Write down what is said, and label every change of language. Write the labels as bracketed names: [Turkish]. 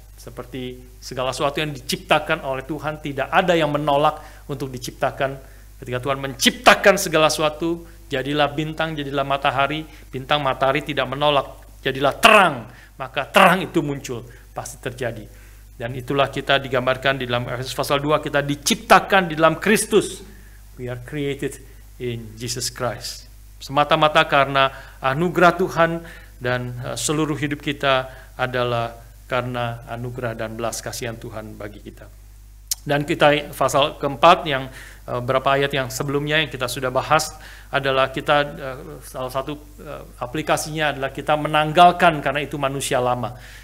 [Indonesian] Seperti segala sesuatu yang diciptakan oleh Tuhan, tidak ada yang menolak untuk diciptakan. Ketika Tuhan menciptakan segala sesuatu, jadilah bintang, jadilah matahari, bintang matahari tidak menolak, jadilah terang, maka terang itu muncul, pasti terjadi. Dan itulah kita digambarkan di dalam Efesus pasal 2, kita diciptakan di dalam Kristus. [English] We are created in Jesus Christ. [Indonesian] Semata-mata karena anugerah Tuhan, dan seluruh hidup kita adalah karena anugerah dan belas kasihan Tuhan bagi kita. Dan kita pasal keempat yang beberapa ayat yang sebelumnya yang kita sudah bahas adalah kita salah satu aplikasinya adalah kita menanggalkan karena itu manusia lama.